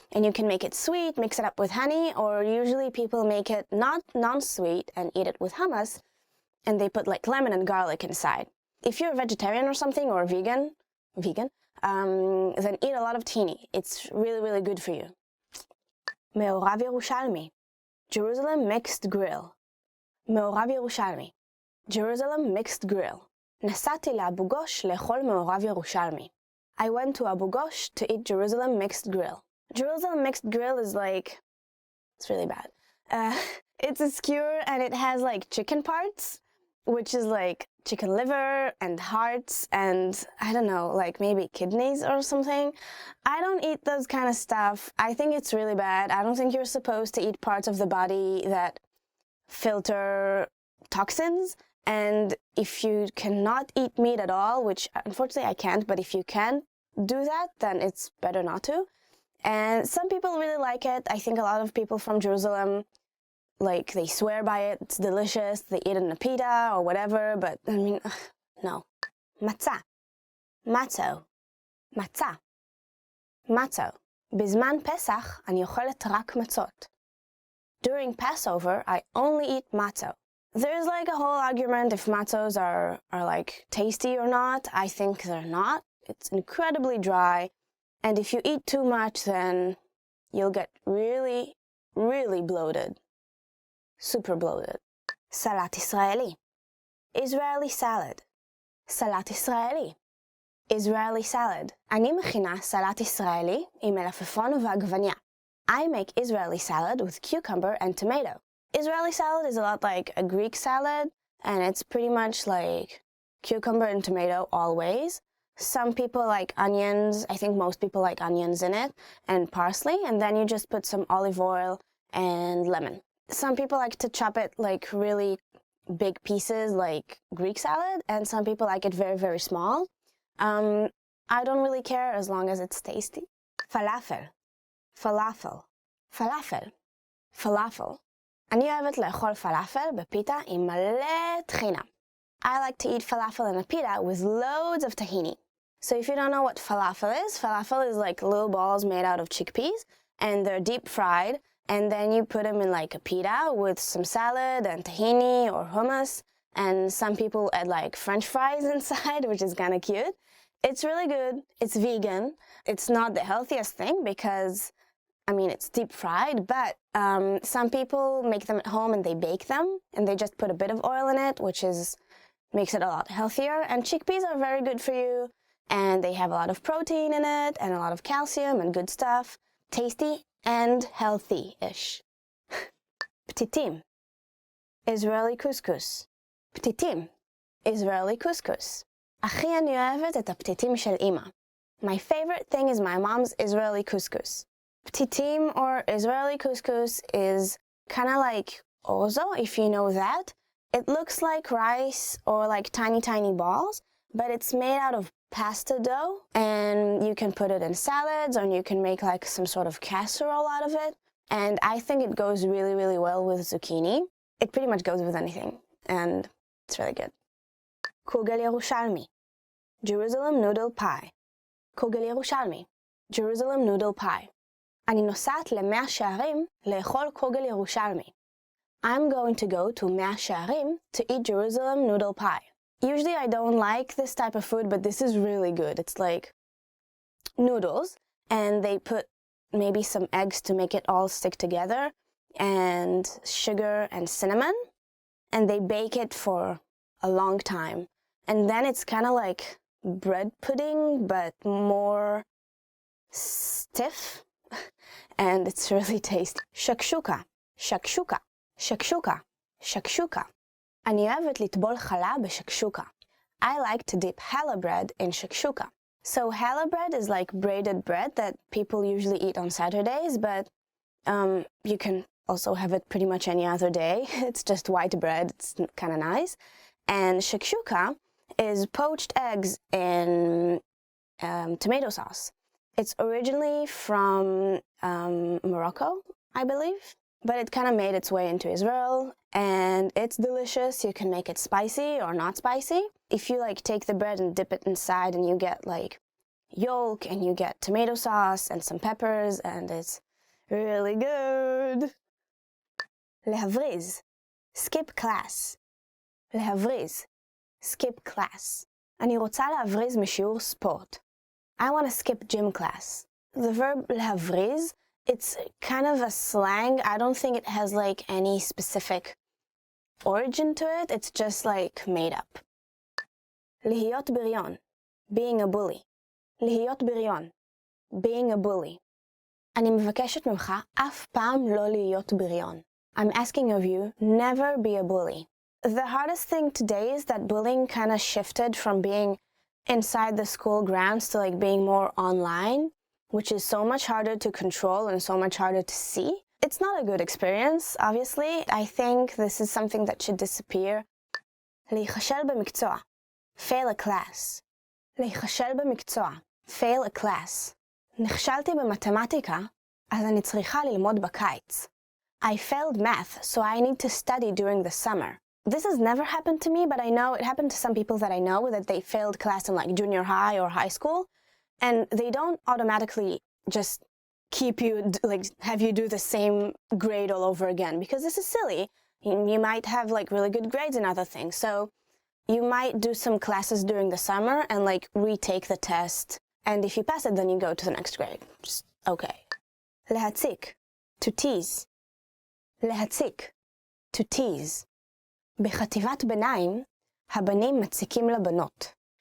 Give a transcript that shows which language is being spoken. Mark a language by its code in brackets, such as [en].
[en] And you can make it sweet, mix it up with honey, or usually people make it not non-sweet and eat it with hummus, and they put like lemon and garlic inside. If you're a vegetarian or something, or vegan, then eat a lot of tahini. It's really, really good for you. מעורב ירושלמי, Jerusalem mixed grill. מעורב ירושלמי, Jerusalem mixed grill. [he] נסעתי לאבו גוש לאכול מעורב ירושלמי. [en] I went to Abu Ghosh to eat Jerusalem mixed grill. Jerusalem mixed grill is like, it's really bad. It's a skewer and it has like chicken parts, which is like chicken liver and hearts and I don't know, like maybe kidneys or something. I don't eat those kind of stuff. I think it's really bad. I don't think you're supposed to eat parts of the body that filter toxins. And if you cannot eat meat at all, which unfortunately I can't, but if you can do that, then it's better not to. And some people really like it. I think a lot of people from Jerusalem, like, they swear by it. It's delicious. They eat it in a pita or whatever, but I mean, no. Matzah. Matzo. Matzah. Matzo. [he] בזמן פסח אני אוכלת רק מצות. [en] During Passover, I only eat matzo. There's like a whole argument if matzos are like tasty or not. I think they're not. It's incredibly dry. And if you eat too much, then you'll get really, really bloated. Super bloated. Salat Israeli. Israeli salad. Salat Israeli. Israeli salad. [he] אני מכינה סלט ישראלי עם מלפפון ועגבניה. [en] I make Israeli salad with cucumber and tomato. Israeli salad is a lot like a Greek salad, and it's pretty much like cucumber and tomato always. Some people like onions. I think most people like onions in it, and parsley, and then you just put some olive oil and lemon. Some people like to chop it like really big pieces like Greek salad, and some people like it very, very small. I don't really care as long as it's tasty. Falafel. Falafel. Falafel. Falafel. [he] אני אוהבת לאכול פלאפל בפיתה עם מלא טחינה. [en] I like to eat falafel in a pita with loads of tahini. So if you don't know what falafel is like little balls made out of chickpeas, and they're deep fried, and then you put them in like a pita with some salad and tahini or hummus, and some people add like French fries inside, which is kind of cute. It's really good. It's vegan. It's not the healthiest thing because I mean, it's deep fried, but some people make them at home and they bake them, and they just put a bit of oil in it, which makes it a lot healthier. And chickpeas are very good for you, and they have a lot of protein in it, and a lot of calcium and good stuff. Tasty and healthy-ish. Ptitim. Israeli couscous. Ptitim. Israeli couscous. [he] הכי אני אוהבת את הפתיתים של אמא. [en] My favorite thing is my mom's Israeli couscous. Ptitim or Israeli couscous is kind of like ozo, if you know that. It looks like rice or like tiny balls, but it's made out of pasta dough, and you can put it in salads, or you can make like some sort of casserole out of it. And I think it goes really well with zucchini. It pretty much goes with anything, and it's really good. Kugel Yerushalmi, Jerusalem noodle pie. Kugel Yerushalmi, Jerusalem noodle pie. [he] אני נוסעת ל100 שערים לאכול קוגל ירושלמי. [en] I'm going to go to 100 שערים to eat Jerusalem noodle pie. Usually I don't like this type of food, but this is really good. It's like noodles, and they put maybe some eggs to make it all stick together, and sugar and cinnamon, and they bake it for a long time. And then it's kind of like bread pudding, but more stiff, and it's really tasty. Shakshuka, shakshuka, shakshuka, shakshuka. [he] אני אוהבת לטבול חלה בשקשוקה. [en] I like to dip challah bread in shakshuka. So challah bread is like braided bread that people usually eat on Saturdays, but you can also have it pretty much any other day. It's just white bread. It's kind of nice. And shakshuka is poached eggs in tomato sauce. It's originally from Morocco, I believe, but it kind of made its way into Israel, and it's delicious. You can make it spicy or not spicy. If you like take the bread and dip it inside, and you get like yolk, and you get tomato sauce and some peppers, and it's really good. להבריז, skip class. להבריז, skip class. [he] אני רוצה להבריז משיעור ספורט. [en] I want to skip gym class. The verb להבריז, it's kind of a slang. I don't think it has like any specific origin to it. It's just like made up. [he] להיות בריון, [en] being a bully. [he] להיות בריון, [en] being a bully. [he] אני מבקשת ממך אף פעם לא להיות בריון. [en] I'm asking of you, never be a bully. The hardest thing today is that bullying kind of shifted from being inside the school grounds to like being more online, which is so much harder to control and so much harder to see. It's not a good experience, obviously. I think this is something that should disappear. [he] להיכשל במקצוע, [en] fail a class. להיכשל במקצוע, fail a class. [he] נכשלתי במתמטיקה, אז אני צריכה ללמוד בקיץ. [en] I failed math, so I need to study during the summer. This has never happened to me, but I know it happened to some people that I know, that they failed class in like junior high or high school, and they don't automatically just keep you, like, have you do the same grade all over again, because this is silly. You might have like really good grades in other things, so you might do some classes during the summer and like retake the test, and if you pass it, then you go to the next grade. Just okay. להציק, to tease. להציק, to tease. [he] בחטיבת ביניים, הבנים מציקים לבנות.